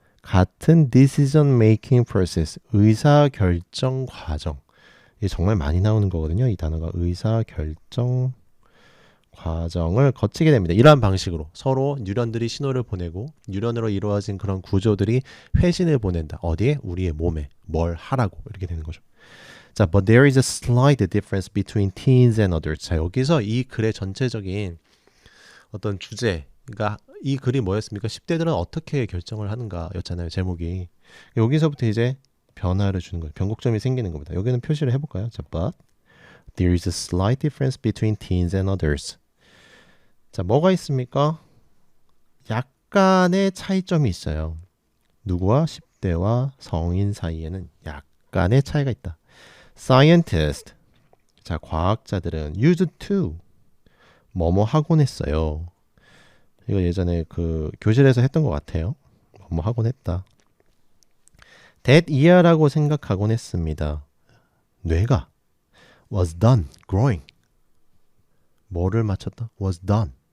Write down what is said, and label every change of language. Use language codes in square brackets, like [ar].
[ko] 같은 [en] decision making process [ko] 의사결정 과정 이게 정말 많이 나오는 거거든요. 이 단어가 의사결정 과정을 거치게 됩니다. 이러한 방식으로 서로 뉴런들이 신호를 보내고 뉴런으로 이루어진 그런 구조들이 회신을 보낸다. 어디에? 우리의 몸에 뭘 하라고 이렇게 되는 거죠. [en] 자, but there is a slight difference between teens and adults. [ko] 자, 여기서 이 글의 전체적인 어떤 주제가 이 글이 뭐였습니까? 10대들은 어떻게 결정을 하는가 였잖아요. 제목이. 여기서부터 이제 변화를 주는 거예요. 변곡점이 생기는 겁니다. 여기는 표시를 해볼까요? [en] 자, but there is a slight difference between teens and adults. [ko] 자, 뭐가 있습니까? 약간의 차이점이 있어요. 누구와 10대와 성인 사이에는 약간의 차이가 있다. [en] Scientist. [ko] 자, 과학자들은 [en] used to [ko] 뭐뭐 하곤 했어요. 이거 예전에 그 교실에서 했던 것 같아요. 뭐뭐 하곤 했다. [en] That year [ko] 라고 생각하곤 했습니다. 뇌가 [en] was done growing. [ko] 뭐를 마쳤다? [en] was done.